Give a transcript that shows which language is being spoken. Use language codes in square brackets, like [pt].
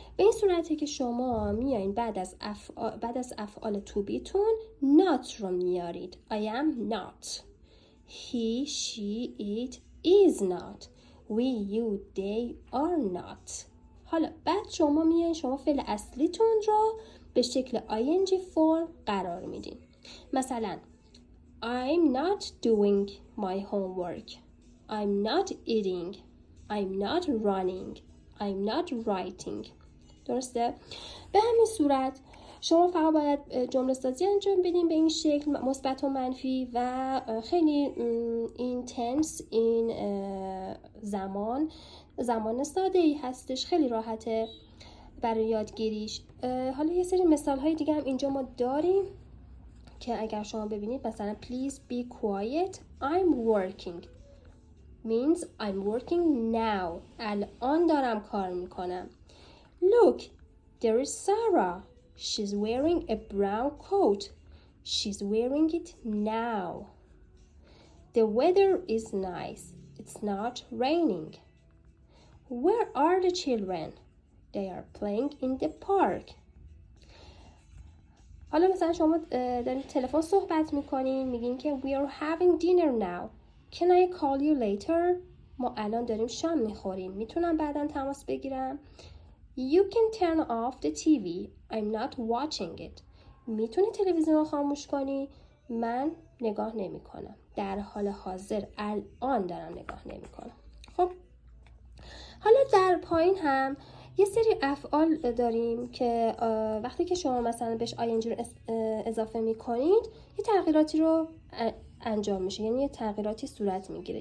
[fa] به این صورته که شما میایین بعد از افعال to be تون not رو میارید. [en] I am not. He, she, it is not. We, you, they are not. [fa] حالا بعد شما میایین شما فعل اصلیتون رو به شکل ing فرم قرار میدین. [en] مثلا I'm not doing my homework. I'm not eating. I'm not running. I'm not writing. [fa] درسته؟ به همین صورت شما فقط باید جمله سازی انجام بدین به این شکل مثبت و منفی و خیلی این تنس این زمان ساده ای هستش، خیلی راحته برای یادگیریش. حالا یه سری مثال های دیگه هم اینجا ما داریم که اگر شما ببینید مثلا [en] please be quiet I'm working means I'm working now. [fa] الان دارم کار میکنم. [en] Look there is Sarah. She's wearing a brown coat. She's wearing it now. The weather is nice. It's not raining. Where are the children? They are playing in the park. [fa] حالا مثلا شما دارین تلفن صحبت میکنین میگین که [en] we are having dinner now. Can I call you later? [fa] ما الان داریم شام میخوریم. میتونم بعداً تماس بگیرم؟ [en] You can turn off the TV. I'm not watching it. [fa] میتونی تلویزیون رو خاموش کنی؟ من نگاه نمی کنم. در حال حاضر الان دارم نگاه نمی کنم. خب حالا در پایین هم یه سری افعال داریم که وقتی که شما مثلا بهش ing رو اضافه می کنید یه تغییراتی رو انجام میشه، یعنی یه تغییراتی صورت میگیره.